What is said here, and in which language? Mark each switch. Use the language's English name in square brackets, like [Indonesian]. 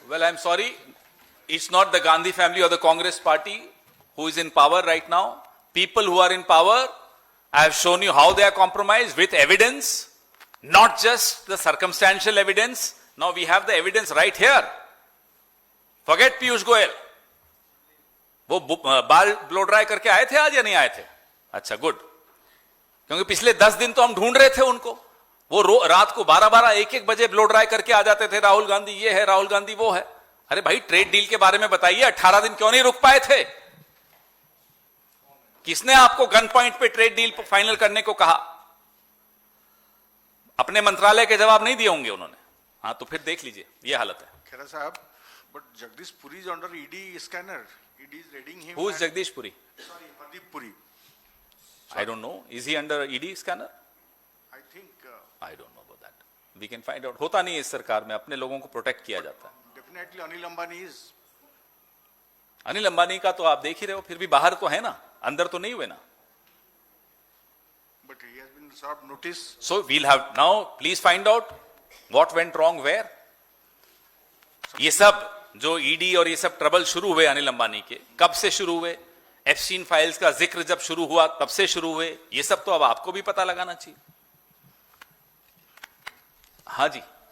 [English] Well, I'm sorry, it's not the Gandhi family or the Congress party who is in power right now. People who are in power I have shown you how they are compromised with evidence, not just the circumstantial evidence. Now we have the evidence right here. Forget Piyush Goyal. [Hindi] वो बाल blow dry करके आए थे आज या नहीं आए थे? अच्छा, गुड, क्योंकि पिछले 10 दिन तो हम ढूंढ रहे थे उनको। वो रात को 12-12, 1-1 बजे ब्लो ड्राई करके आ जाते थे, राहुल गांधी ये है, राहुल गांधी वो है। अरे भाई, ट्रेड डील के बारे में बताइए, 18 दिन क्यों नहीं रुक पाए थे? किसने आपको गन पॉइंट पे ट्रेड डील फाइनल करने को कहा? अपने मंत्रालय के जवाब नहीं दिए होंगे उन्होंने। हाँ, तो फिर देख लीजिए, ये हालत है। [English] खेरा साहब, but Jagdish Puri is under ED scanner. ED is raiding him. Who is Jagdish Puri? Sorry, Hardeep Puri. I don't know. Is he under ED scanner? I think I don't know about that. We can find out. [Hindi] होता नहीं है इस सरकार में, अपने लोगों को protect किया जाता है। [English] definitely Anil Ambani is. [Hindi] Anil Ambani का तो आप देख ही रहे हो, फिर भी बाहर तो है ना, अंदर तो नहीं हुए ना। [English] But he has been served notice. So we'll have now, please find out what went wrong where. [Hindi] ये सब जो ईडी और ये सब ट्रबल शुरू हुए अनिल अंबानी के, कब से शुरू हुए? एप्स्टीन फाइल्स का जिक्र जब शुरू हुआ तब से शुरू हुए। ये सब तो अब आपको भी पता लगाना चाहिए। हाँ जी,